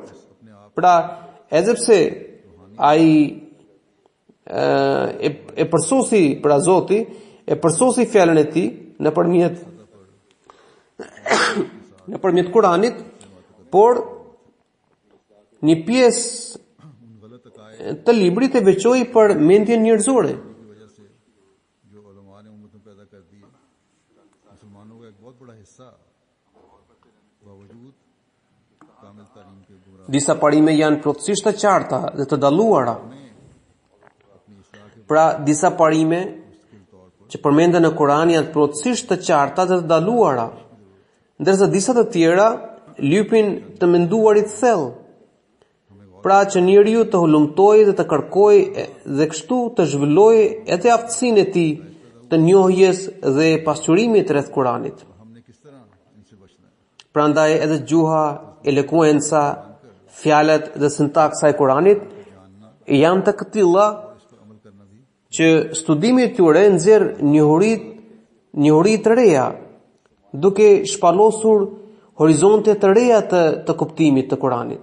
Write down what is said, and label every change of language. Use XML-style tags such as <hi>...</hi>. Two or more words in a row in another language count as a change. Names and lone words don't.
<sq>Pra, edhe pse ai e përsosi, pra Zoti e përsosi fjalën e tij nëpërmjet Kuranit, por një pjesë të librit e veçoi për mendjen njerëzore.</sq> <ur>جو علما نے امت میں پیدا کر دی مسلمانوں کا ایک بہت بڑا حصہ باوجود کامل تعلیم کے گمراہ</ur> <sq>Disa parime janë plotësisht të qarta dhe të dalluara. Pra, disa parime që përmenden në Kur'an janë plotësisht të qarta dhe të dalluara, ndërsa disa të tjera lypin të menduarit thellë. Pra që njeriu të hulumtojë dhe të kërkojë dhe kështu të zhvillojë edhe aftësinë e tij të njohjes dhe pasqyrimit rreth Kuranit.</sq> <ur>ہم نے کس طرح ان سے بچنا ہے</ur> <sq>Prandaj edhe gjuha elekuenca, fjalët dhe sintaksa e Kuranit janë të këtilla që studimi i tyre nxjerr njohuri të reja, duke shpallosur horizonte të reja të kuptimit të Kuranit.</sq>